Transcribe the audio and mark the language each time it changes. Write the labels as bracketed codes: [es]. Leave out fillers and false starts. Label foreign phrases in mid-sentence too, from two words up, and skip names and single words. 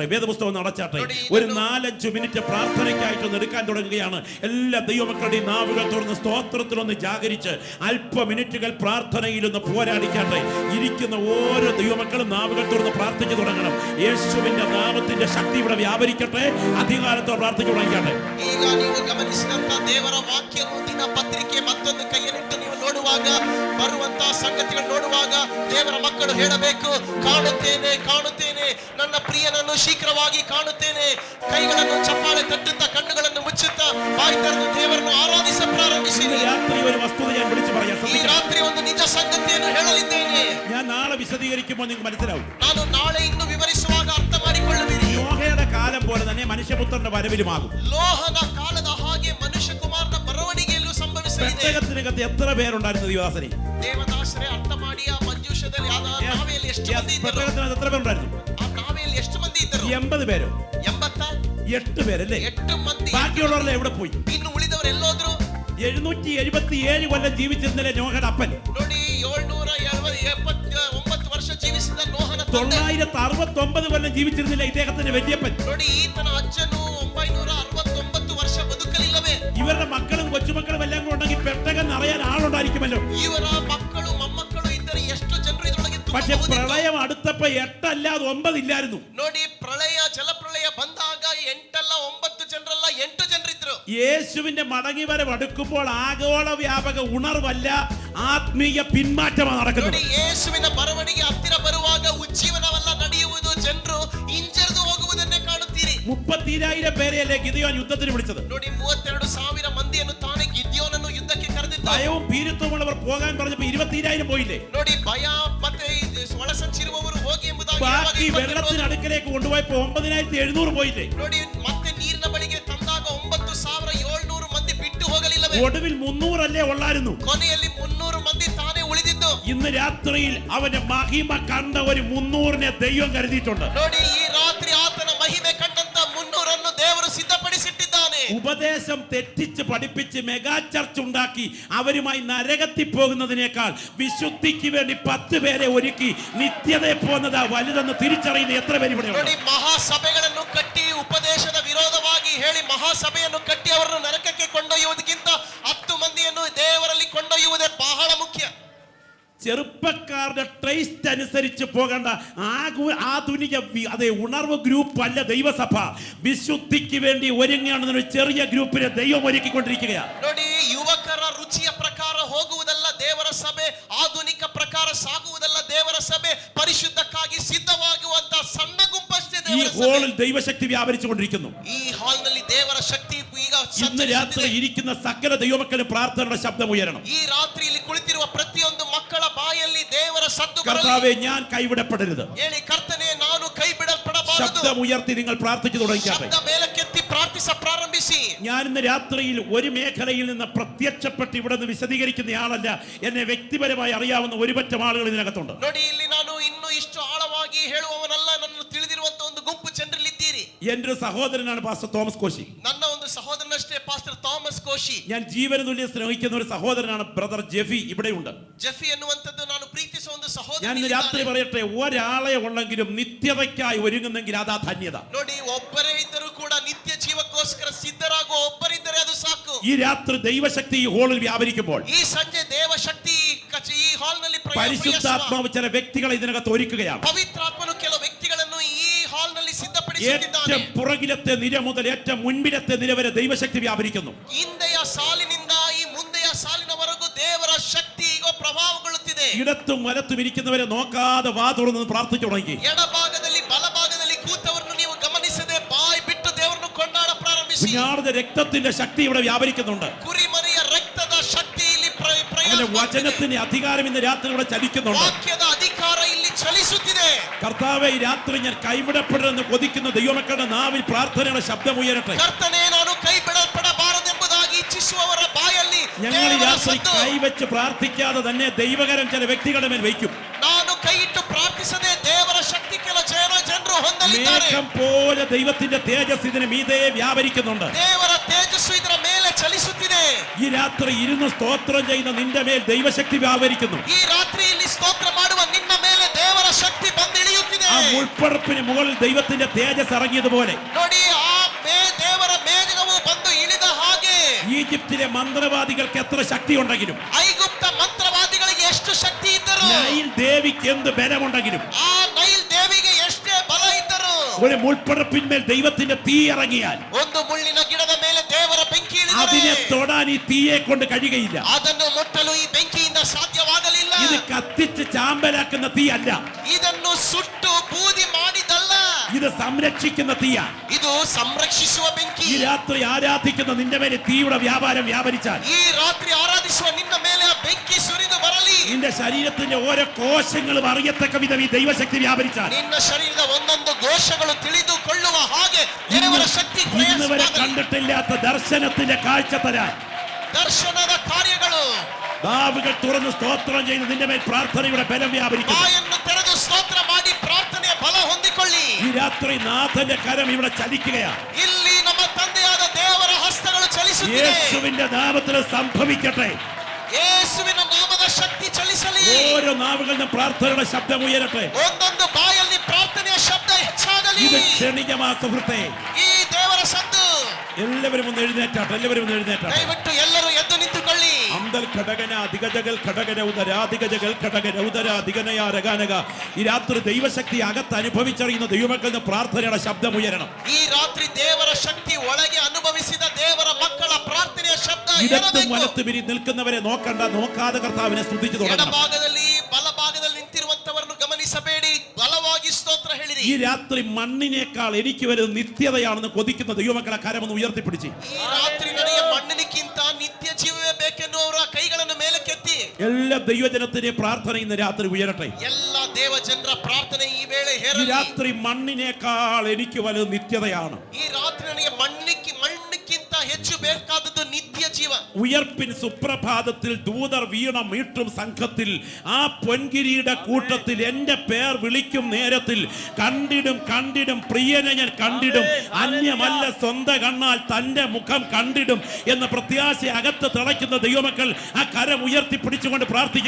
[ml] ഒരു 4-5 മിനിറ്റ് പ്രാർത്ഥനയ്ക്കായിട്ടൊന്ന് എടുക്കാൻ തുടങ്ങുകയാണ്. എല്ലാ ദൈവമക്കളുടെയും നാവുകൾ തുറന്ന് സ്തോത്രത്തിലൊന്ന് ജാഗരിച്ച് അല്പ മിനിറ്റുകൾ പ്രാർത്ഥനയിലൊന്ന് പോരാടിക്കാട്ടെ. ഇരിക്കുന്ന ഓരോ ദൈവമക്കളും നാവുകൾ തുറന്ന് പ്രാർത്ഥിച്ചു തുടങ്ങണം. യേശുവിന്റെ നാമത്തിന്റെ ശക്തി ഇവിടെ വ്യാപരിക്കട്ടെ. അധികാരത്തോടെ പ്രാർത്ഥിച്ചു തുടങ്ങിക്കട്ടെ. [kn] ಈಗ ನೀವು ಗಮನಿಸಿದಂತ ದೇವರ ವಾಕ್ಯವು ದಿನಪತ್ರಿಕೆ ಮತ್ತೊಂದು ಕೈಯಲ್ಲಿಟ್ಟು ನೀವು ನೋಡುವಾಗ, ಬರುವಂತಹ ಸಂಗತಿಗಳು ನೋಡುವಾಗ ದೇವರ ಮಕ್ಕಳು ಹೇಳಬೇಕು, ಕಾಣುತ್ತೇನೆ ನನ್ನ ಪ್ರಿಯನನ್ನು ಶೀಘ್ರವಾಗಿ ಕಾಣುತ್ತೇನೆ. ಕೈಗಳನ್ನು ಚಪ್ಪಾಳೆ ತಟ್ಟುತ್ತಾ ಕಣ್ಣುಗಳನ್ನು ಮುಚ್ಚುತ್ತಾ ಬಾಯಿ ತೆರೆದು ದೇವರನ್ನು ಆರಾಧಿಸ ಪ್ರಾರಂಭಿಸಿರಿ. [ml] ഒരു വസ്തുത ഞാൻ വിളിച്ചു പറയാം. [kn] ಈ ರಾತ್ರಿ ಒಂದು ನಿಜ ಸಂಗತಿಯನ್ನು ಹೇಳಲಿದ್ದೇನೆ. [ml] ഞാൻ നാളെ വിശദീകരിക്കുമ്പോൾ നിങ്ങൾക്ക് മനസ്സിലാവും. [kn] ನಾನು [ml] നാളെ ഇന്ന് [kn] വിവരിಸುವಾಗ ಅರ್ಥ ಮಾಡಿಕೊಳ್ಳುವಿರಿ. [ml] നോഹയുടെ കാലം പോലെ തന്നെ മനുഷ്യപുത്രന്റെ വരവിലുമാകും. [kn] ಲೋಹದ ಕಾಲದ ಹಾಗೆ ಮನುಷ್ಯಕುಮಾರನ ಬರವಣಿಗೆಯಲ್ಲೂ ಸಂಭವಿಸಲಿದೆ. [ml] പെട്ടകത്തിനകത്ത് എത്ര പേരുണ്ടായിരുന്നു ദൈവദാസനെ? [kn] ದೇವದಾಸರೇ ಅರ್ಥ ಮಾಡಿ. ಆ ಮಂಜೂಷದಲ್ಲಿ ಆ ನಾವೆಯಲ್ಲಿ ಎಷ್ಟು ಮಂದಿ ಇದ್ದರು? [ml] പെട്ടകത്തിനകത്ത് എത്ര പേരുണ്ടായിരുന്നു? [kn] ಆ ನಾವೆಯಲ್ಲಿ ಎಷ್ಟು ಮಂದಿ ಇದ್ದರು? [ml] 80 പേരോ? 8 പേരല്ലേ? [kn] 8 ಮಂದಿ. [ml] ബാക്കിയുള്ളവരെല്ലാം എവിടെ പോയി? [kn] ಇನ್ನು ಉಳಿದವರು ಎಲ್ಲೋದ್ರು? [ml] 777 കൊല്ലം ജീവിച്ചിരുന്നില്ലേ നോഹയുടെ അപ്പൻ? [kn] ನೋಡಿ, 779 ವರ್ಷ ಜೀವಿಸಿದ ನೋಹನ ತಂದೆ. [ml] 969 കൊല്ലം ജീവിച്ചിരുന്നില്ല ഇദ്ദേഹത്തിന്റെ വല്യപ്പൻ? [kn] ನೋಡಿ, ಈತನ ಅಜ್ಜನು 969 ವರ್ಷ ಬದುಕಲಿಲ್ಲವೇ? [ml] ഇവരുടെ മക്കളും കൊച്ചുമക്കളും എല്ലാം കൂടെ ഉണ്ടെങ്കിൽ പെട്ടകം നിറയാൻ ആളുണ്ടായിരിക്കുമല്ലോ. [kn] ಇವರ ಮಕ್ಕಳು ಮೊಮ್ಮಕ್ಕಳು ಇದ್ದರೆ ಎಷ್ಟು ಜನರು ಇದರೊಳಗೆ [ml] പക്ഷെ പ്രളയം അടുത്തപ്പോ 8 അല്ലാതെ 9 ഇല്ലായിരുന്നു. [kn] ನೋಡಿ, ജലപ്രളയ ಬಂದಾಗ 8 ಅಲ್ಲ 9 ಜನರಲ್ಲ 8 ಜನರಿದ್ರು. [ml] യേശുവിന്റെ മടങ്ങിവരവ് അടുക്കുമ്പോൾ ആഗോള വ്യാപക ഉണർവല്ല, ആത്മീയ പിന്മാറ്റമാണ് നടക്കുന്നത്. [kn] ನೋಡಿ, ಯೇಸುವಿನ ಬರವಣಿಗೆ ಹತ್ತಿರ ಬರುವಾಗ ಉಜ್ಜೀವನವಲ್ಲ ನಡೆಯುವುದು, ಜನರು ಹಿಂಜರಿದು ಹೋಗುವುದನ್ನೇ ಕಾಣುತ್ತೀರಿ. [ml] 32,000 പേരെയല്ലേ ഗിദെയോൻ യുദ്ധത്തിന് വിളിച്ചത്? [kn] ನೋಡಿ, 32,000 ಮಂದಿಯನ್ನು ತಾನೇ ಗಿದ್ಯೋನನ್ನು ಯುದ್ಧಕ್ಕೆ ಕರೆದಿದ್ದ. [ml] ഭയവും ഭീരുത്വമുള്ളവർ പോകാൻ പറഞ്ഞപ്പോ 22,000 പോയില്ലേ? [kn] ನೋಡಿ, ಭಯ ಮತ್ತೆ ಒಳಸಂಚಿರುವವರು ಹೋಗಿ ಎಂಬುದಾಗಿ [ml] ബാക്കി വെള്ളത്തിനടുക്കലേക്ക് കൊണ്ടുപോയപ്പോ 9,700 പോയില്ലേ? [kn] ನೋಡಿ, ಮತ್ತೆ ನೀರಿನ ಬಳಿಗೆ ತಂದಾಗ 9,700 ಮಂದಿ ಬಿಟ್ಟು ಹೋಗಲಿಲ್ಲವೇ? [ml] ഒടുവിൽ 300 അല്ലേ ഉള്ളായിരുന്നു. [kn] ಕೊನೆಯಲ್ಲಿ 300 ಮಂದಿ ತಾನೇ ಉಳಿದಿದ್ದು. [ml] ഇന്ന് രാത്രിയിൽ അവന്റെ മഹിമ കണ്ട ഒരു 300നെ ദൈവം കരുതിയിട്ടുണ്ട്. [kn] ನೋಡಿ, ಈ ರಾತ್ರಿ ಆತನ ಮಹಿಮೆ ಕಂಡಂತ 300 ದೇವರು ಸಿದ್ಧಪಡಿಸಿಟ್ಟಿದ್ದಾನೆ. [ml] ഉപദേശം തെറ്റിച്ച് പഠിപ്പിച്ച് [en] mega church [ml] ഉണ്ടാക്കി അവരുമായി നരകത്തിൽ പോകുന്നതിനേക്കാൾ വിശുദ്ധിക്ക് വേണ്ടി 10 പേരെ ഒരുക്കി നിത്യതയെ പോകുന്നത് വലുതെന്ന് തിരിച്ചറിയുന്ന എത്ര പേര് ഇവിടെ ഉണ്ട്? [kn] ನೋಡಿ, ಮಹಾಸಭೆಗಳನ್ನು ಕಟ್ಟಿ ಉಪದೇಶದ ವಿರೋಧವಾಗಿ ಹೇಳಿ ಮಹಾಸಭೆಯನ್ನು ಕಟ್ಟಿ ಅವರನ್ನು ನರಕಕ್ಕೆ ಕೊಂಡೊಯ್ಯುವುದಕ್ಕಿಂತ 10 ಮಂದಿಯನ್ನು ದೇವರಲ್ಲಿ ಕೊಂಡೊಯ್ಯುವುದೇ ಬಹಳ ಮುಖ್ಯ. [ml] ചെറുപ്പക്കാരുടെ ടേസ്റ്റ് അനുസരിച്ച് പോകേണ്ട ആധുനിക അതെ ഉണർവ് ഗ്രൂപ്പ് അല്ല ദൈവസഭ. വിശുദ്ധിക്ക് വേണ്ടി ഒരുങ്ങുകയാണെന്നൊരു ചെറിയ ഗ്രൂപ്പിനെ ദൈവം ഒരുക്കിക്കൊണ്ടിരിക്കുകയാണ്. [kn] ನೋಡಿ, ಯುವಕರ ರುಚಿಯ ಪ್ರಕಾರ ಹೋಗುವುದಲ್ಲ ದೇವರ ಸಭೆ, ಆಧುನಿಕ ಪ್ರಕಾರ ಸಾಗುವುದಲ್ಲ ದೇವರ ಸಭೆ, ಪರಿಶುದ್ಧಕ್ಕಾಗಿ ಸಿದ್ಧವಾಗುವಂತ ಸಣ್ಣ ಗುಂಪಷ್ಟೇ [ml] ഈ [kn] ದೇವರ [ml] ഹോളിൽ [kn] ಸಭೆ. [ml] ദൈവശക്തി വ്യാപരിച്ചുകൊണ്ടിരിക്കുന്നു. [kn] ಈ ಹಾಲ್ ನಲ್ಲಿ ದೇವರ ಶಕ್ತಿ ಈಗ [ml] ഇന്ന് രാത്രി ഇരിക്കുന്ന സകല ദൈവമക്കളും പ്രാർത്ഥനയുടെ ശബ്ദം ഉയരണം. [kn] ಈ ರಾತ್ರಿಯಲ್ಲಿ ಕುಳಿತಿರುವ ಪ್ರತಿಯೊಂದು ಮಕ್ಕಳ ಬಾಯಲ್ಲಿ ದೇವರ ಸದ್ದು ಬರಲಿ. [ml] കർത്താവേ, ഞാൻ കൈവിടപ്പെടരുത്. [kn] ಹೇಳಿ, ಕರ್ತನೇ, ನಾನು ಕೈ ಬಿಡಲ್ಪಡಬಾರದು. [ml] ശബ്ദം ഉയർത്തി നിങ്ങൾ പ്രാർത്ഥിച്ചു തുടങ്ങിയാട്ടെ. [kn] ಶಬ್ದ ಮೇಲಕ್ಕೆತ್ತಿ ಪ್ರಾರ್ಥಿಸ ಪ್ರಾರಂಭಿಸಿ. [ml] ഞാൻ ഇന്ന് രാത്രിയിൽ ഒരു മേഖലയിൽ നിന്ന് പ്രത്യക്ഷപ്പെട്ട് ഇവിടെ നിന്ന് വിശദീകരിക്കുന്ന ആളല്ല. എന്നെ വ്യക്തിപരമായി അറിയാവുന്ന ഒരുപറ്റം ആളുകൾ ഇതിനകത്തുണ്ട്. [kn] ನೋಡಿ, ಇಲ್ಲಿ ನಾನು ಇನ್ನು ಇಷ್ಟು ಆಳವಾಗಿ ಹೇಳುವವನಲ್ಲ, ನನ್ನನ್ನು ತಿಳಿದಿರುವಂತ ಒಂದು ಗುಂಪು ಜನರಲ್ಲಿದ್ದೀರಿ. [ml] എന്റെ ഒരു സഹോദരനാണ് പാസ്റ്റർ തോമസ് കോശി. [kn] ನನ್ನ ಒಂದು ಸಹೋದರನಷ್ಟೇ ಪಾಸ್ಟರ್ ಥಾಮಸ್ ಕೋಶಿ. [ml] ഞാൻ ജീവന തുല്യം സ്നേഹിക്കുന്ന ഒരു സഹോദരനാണ് ബ്രദർ ജെഫി, ഇവിടെയുണ്ട്. [kn] ಜೆಫಿ ಎನ್ನುವಂತದ್ದು ನಾನು ಪ್ರೀತಿಸುವ ಒಂದು ಸಹೋದರ. [ml] ഞാൻ ഇന്ന് രാത്രി പറയട്ടെ, ഒരാളെ ഉള്ളെങ്കിലും നിത്യതയ്ക്കായി ഒരുങ്ങുന്നെങ്കിൽ അതാ ധന്യത. [kn] ನೋಡಿ, ಒಬ್ಬರೇ ಇದ್ದರೂ ಕೂಡ ನಿತ್ಯ ಜೀವಕ್ಕೋಸ್ಕರ ಸಿದ್ಧರಾಗುವ ಒಬ್ಬರಿದ್ದರೆ ಅದು ಸಾಕು. [ml] ഈ രാത്രി ദൈവശക്തി ഈ ഹോളിൽ വ്യാപരിക്കുമ്പോൾ [kn] ಈ ಸಂಜೆ ದೇವ ಶಕ್ತಿ ಈ ಹಾಲ್ ನಲ್ಲಿ [ml] പരിശുദ്ധാത്മാവ് ചില വ്യക്തികളെ ഇതിനകത്ത് ഒരുക്കുകയാണ്. [kn] ಪವಿತ್ರಾತ್ಮನು ಕೆಲವು ವ್ಯಕ್ತಿಗಳನ್ನು ಈ ಹಾಲ್ ನಲ್ಲಿ ಸಿದ್ಧಪಡಿಸುತ್ತಿದ್ದಾನೆ. [ml] ഏറ്റവും പുറകിലത്തെ നിര മുതൽ ഏറ്റവും മുൻപിലത്തെ നിര വരെ ദൈവശക്തി വ്യാപരിക്കുന്നു. [kn] ಹಿಂದೆಯ ಸಾಲಿನಿಂದ ಈ ಮುಂದೆಯ ಸಾಲಿನವರೆಗೂ ದೇವರ ಶಕ್ತಿ ಈಗ ಪ್ರಭಾವಗೊಳ್ಳುತ್ತಿದೆ. [ml] ഇടത്തും വലത്തും ഇരിക്കുന്നവരെ നോക്കാതെ വാ തുറന്ന് പ്രാർത്ഥിച്ചു തുടങ്ങി. [kn] ಎಡಭಾಗದಲ್ಲಿ ಬಲಭಾಗದಲ್ಲಿ ಕೂತವರನ್ನು ನೀವು ಗಮನಿಸದೆ ಬಾಯಿ ಬಿಟ್ಟು ದೇವರನ್ನು ಕೊಂಡಾಡ ಪ್ರಾರಂಭಿಸಿ. [ml] കുഞ്ഞാടിന്റെ രക്തത്തിന്റെ ശക്തി ഇവിടെ വ്യാപരിക്കുന്നുണ്ട്. [kn] ಕುರಿಮರಿಯ ರಕ್ತದ ಶಕ್ತಿ ಇಲ್ಲಿ [ml] വചനത്തിന്റെ അധികാരം ഇന്ന് രാത്രി ഇവിടെ ചലിക്കുന്നുണ്ട്. [kn] ವಾಕ್ಯದ ಅಧಿಕಾರ ಇಲ್ಲಿ ಚಲಿಸುತ್ತಿದೆ. [ml] കർത്താവേ, ഈ രാത്രി ഞാൻ കൈവിടപ്പെടണമെന്ന് കൊതിക്കുന്ന ദൈവമക്കളുടെ നാവിൽ പ്രാർത്ഥനയുടെ ശബ്ദം ഉയരട്ടെ. [kn] ಕರ್ತನೇ, ನಾನು ಕೈ ಬಿಡಲ್ಪಡಬಾರದೆಂಬುದಾಗಿ ಇಚ್ಛಿಸುವವರ ಬಾಯಲ್ಲಿ [ml] ഞങ്ങൾ ഈ രാത്രി കൈവച്ച് പ്രാർത്ഥിക്കാതെ തന്നെ ദൈവകരം ചില വ്യക്തികളുടെ മേൽ വയ്ക്കും. [kn] ನಾನು ಕೈ ಇಟ್ಟು ಪ್ರಾರ್ಥಿಸದೆ ದೇವರ ಶಕ್ತಿ ಕೆಲ ಜನರು ಹೊಂದಲಿದ್ದಾರೆ. [ml] മേഘം പോലെ ദൈവത്തിന്റെ തേജസ് ഇതിന് മീതെ വ്യാപരിക്കുന്നുണ്ട്. [kn] ದೇವರ ತೇಜಸ್ಸು ಇದರ ಮೇಲೆ ಚಲಿಸುತ್ತಿದೆ. [ml] ഈ രാത്രി ഇരുന്ന് സ്തോത്രം ചെയ്യുന്ന നിന്റെ മേൽ ദൈവശക്തി വ്യാപരിക്കുന്നു. [kn] ಈ ರಾತ್ರಿಯಲ್ಲಿ ಸ್ತೋತ್ರ ಮಾಡುವ ನಿನ್ನ ಮೇಲೆ ದೇವರ ಶಕ್ತಿ ಬಂದಿಳಿಯುತ್ತಿದೆ. [ml] ആ മുൾപ്പടപ്പിന് മുകളിൽ ദൈവത്തിന്റെ തേജസ് ഇറങ്ങിയതുപോലെ [kn] ನೋಡಿ, ಆ ದೇವರ ಮೇಘವು ಬಂದು ಇಳಿದ ಹಾಗೆ [ml] ഈജിപ്തിലെ മന്ത്രവാദികൾക്ക് എത്ര ശക്തി ഉണ്ടെങ്കിലും, [kn] ಐಗುಪ್ತ ಮಂತ್ರವಾದಿಗಳಿಗೆ ಎಷ್ಟು ಶಕ್ತಿ ಇದ್ದರು, [ml] നൈൽ ദേവിക്ക് എന്ത് ബലമുണ്ടെങ്കിലും, [kn] ಆ ನೈಲ್ ದೇವಿಗೆ ಎಷ್ಟೇ ಬಲ ಇದ್ದರು, [ml] ഒരു മുൾപ്പടപ്പിന്മേൽ ദൈവത്തിന്റെ തീ ഇറങ്ങിയാൽ [kn] ಒಂದು ಮುಳ್ಳಿನ ಗಿಡದ ಮೇಲೆ ದೇವರ ಬೆಂಕಿ [ml] അതിനെ [kn] ಇಳಿದರೆ [ml] തൊടാൻ ഈ തീയെ കൊണ്ട് കഴിയുകയില്ല. [kn] ಅದನ್ನು ಮುಟ್ಟಲು ಈ ಬೆಂಕಿಯಿಂದ ಸಾಧ್ಯವಾಗಲಿಲ್ಲ. [ml] ഇത് കത്തിച്ച് ചാമ്പലാക്കുന്ന തീ അല്ല, [kn] ಇದನ್ನು ಸುಟ್ಟು ಬೂದಿ ಮಾಡಿದಲ್ಲ, [ml] ഇത് സംരക്ഷിക്കുന്ന തീയാ. [kn] ಇದು ಸಂರಕ್ಷಿಸುವ ಬೆಂಕಿ. [ml] ഈ രാത്രി ആരാധിക്കുന്ന നിന്റെ മേലെ തീയുടെ വ്യാപാരം വ്യാപരിച്ചാൽ, [kn] ಈ ರಾತ್ರಿ ಆರಾಧಿಸುವ ನಿನ್ನ ಮೇಲೆ ಆ ಬೆಂಕಿ ಸುರಿದು ಬರಲಿ. [ml] നിന്റെ ശരീരത്തിന്റെ ഓരോ കോശങ്ങളും അറിയത്തക്ക വിധം ഈ ദൈവശക്തി വ്യാപരിച്ചാൽ, [kn] ನಿನ್ನ ಶರೀರದ ಒಂದೊಂದು ಕೋಶಗಳು ತಿಳಿದುಕೊಳ್ಳುವ ಹಾಗೆ ದೇವರ ಶಕ್ತಿ [ml] ഇന്ന് വരെ കണ്ടിട്ടില്ലാത്ത ദർശനത്തിന്റെ കാഴ്ച തരാൻ [kn] ದರ್ಶನದ ಕಾರ್ಯಗಳು, [ml] നാവുകൾ തുറന്ന് സ്തോത്രം ചെയ്ത് നിന്റെ മേൽ പ്രാർത്ഥനയുടെ ബലം വ്യാപരിക്കുന്നു. [kn] ಬಾಯನ್ನು ತೆರೆದು ಸ್ತೋತ್ರ ಮಾಡಿ ಪ್ರಾರ್ಥನೆಯ ಬಲ ಹೊಂದಿಕೊಳ್ಳಿ. [ml] ഈ രാത്രി നാഥന്റെ കരം ഇവിടെ ചലിക്കുകയാണ്. [kn] ಇಲ್ಲಿ ನಮ್ಮ ತಂದೆಯಾದ ದೇವರ ಹಸ್ತಗಳು ಚಲಿಸುತ್ತಿವೆ. [ml] യേശുവിന്റെ നാമത്തിൽ സംഭവിക്കട്ടെ. [kn] ಯೇಸುವಿನ ನಾಮದ ಶಕ್ತಿ ಚಲಿಸಲಿ. [ml] ഓരോ നാവുകളിലും പ്രാർത്ഥനയുടെ ശബ്ദം ഉയരട്ടെ. [kn] ಒಂದೊಂದು ಬಾಯಲ್ಲಿ ಪ್ರಾರ್ಥನೆಯ ಶಬ್ದ ಹೆಚ್ಚಾಗಲಿ. [ml] ഇത് ക്ഷണികമാ സുഹൃത്തേ. [kn] ಈ ದೇವರ ಸದ್ದು. [ml] എല്ലാവരും ഒന്ന് എഴുന്നേറ്റാട്ടെ, എല്ലാവരും ഒന്ന് എഴുന്നേറ്റാട്ടെ. [kn] ದಯವಿಟ್ಟು ಎಲ್ಲರೂ ಎದ್ದು ನಿಂತುಕೊಳ್ಳಿ. അന്തൽ ഘടകന അധികജകൾ ഘടകര ഉദരാധികജകൾ ഘടകര ഉദര അധികനയ രഗാനക. [ml] ഈ രാത്രി ദൈവശക്തി അകത്ത് അനുഭവിച്ചറിയുന്ന ദൈവമക്കളുടെ പ്രാർത്ഥനയുടെ ശബ്ദം ഉയരണം. [kn] ಈ ರಾತ್ರಿ ದೇವರ ಶಕ್ತಿ ಒಳಗೆ ಅನುಭವಿಸಿದ ದೇವರ ಮಕ್ಕಳ ಪ್ರಾರ್ಥನೆಯ ಶಬ್ದ [ml] ഇടത്തും വലത്തും ഇരി നിൽക്കുന്നവരെ നോക്കണ്ട, നോക്കാതെ കർത്താവിനെ സ്തുതിച്ചു തുടങ്ങണം. [kn] ಎಡಭಾಗದಲ್ಲಿ ಬಲಭಾಗದಲ್ಲಿ ನಿಂತಿರುವಂತವರನ್ನು ಗಮನಿಸಬೇಡಿ, ಬಲವಾಗಿ ಸ್ತೋತ್ರ ಹೇಳಿರಿ. [ml] ഈ രാത്രി മണ്ണിനേക്കാൾ എനിക്ക് വരുന്ന നിത്യതയാണെന്ന് കൊതിക്കുന്ന ദൈവമക്കളെ കരമൊന്ന് ഉയർത്തിപ്പിടിച്ച് [kn] ಈ ರಾತ್ರಿ ನನಗೆ ಮಣ್ಣಿನಕ್ಕಿಂತ ನಿತ್ಯ ಜೀವವೇ ಬೇಕೆನ್ನುವರ ಕೈಗಳನ್ನು ಮೇಲಕ್ಕೆತ್ತಿ [ml] എല്ലാ ദൈവജനത്തിന്റെയും പ്രാർത്ഥന ഇന്ന് രാത്രി ഉയരട്ടെ. [kn] ಎಲ್ಲ ದೇವ ಜನರ ಪ್ರಾರ್ಥನೆ ಈ ವೇಳೆ [ml] ഈ [kn] ಹೇರಲಿ. [ml] രാത്രി മണ്ണിനേക്കാൾ എനിക്ക് വലുത് നിത്യതയാണ്. [kn] ಈ ರಾತ್ರಿ ನನಗೆ ಮಣ್ಣಿಕ್ಕಿಂತ ಹೆಚ್ಚು ಬೇಕಾದದ್ದು ನಿತ್ಯ ಜೀವ. ഉയർപ്പിൻ സുപ്രഭാതത്തിൽ ദൂതർ വീണ മീട്ടും സംഘത്തിൽ ആ പൊൻകിരിയുടെ കൂട്ടത്തിൽ എന്റെ പേർ വിളിക്കും നേരത്തിൽ കണ്ടിടും കണ്ടിടും പ്രിയനെ ഞാൻ കണ്ടിടും, അന്യമല്ല സ്വന്തം കണ്ണാൽ തന്റെ മുഖം കണ്ടിടും എന്ന പ്രത്യാശ അകത്ത് തിളയ്ക്കുന്ന ദൈവമക്കൾ ആ കരം ഉയർത്തി പിടിച്ചുകൊണ്ട് പ്രാർത്ഥിക്കുക.